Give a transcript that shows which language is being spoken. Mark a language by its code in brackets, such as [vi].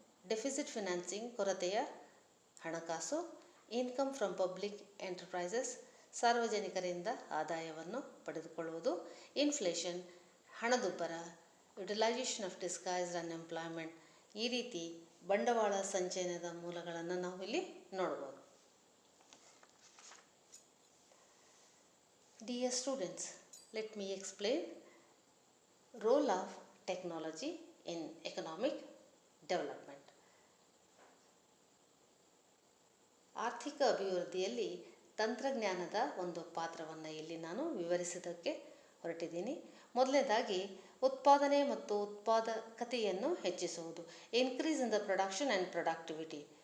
[en] deficit financing, [kn] ಕೊರತೆಯ ಹಣಕಾಸು. [en] income from public enterprises, [kn] ಸಾರ್ವಜನಿಕರಿಂದ ಆದಾಯವನ್ನು ಪಡೆದುಕೊಳ್ಳುವುದು. [en] Inflation, ಹಣದುಬ್ಬರ. Utilisation of disguised unemployment. [kn] ಈ ರೀತಿ ಬಂಡವಾಳ ಸಂಚಯನದ ಮೂಲಗಳನ್ನು ನಾವು ಇಲ್ಲಿ ನೋಡ್ಬೋದು. [en] Dear students, let me explain role of technology in economic development. [kn] ಆರ್ಥಿಕ ಅಭಿವೃದ್ಧಿಯಲ್ಲಿ ತಂತ್ರಜ್ಞಾನದ ಒಂದು ಪಾತ್ರವನ್ನು ಇಲ್ಲಿ ನಾನು ವಿವರಿಸೋದಕ್ಕೆ ಹೊರಟಿದ್ದೀನಿ. ಮೊದಲನೇದಾಗಿ ಉತ್ಪಾದನೆ ಮತ್ತು ಉತ್ಪಾದಕತೆಯನ್ನು ಹೆಚ್ಚಿಸುವುದು, [en] Increase in the production and productivity.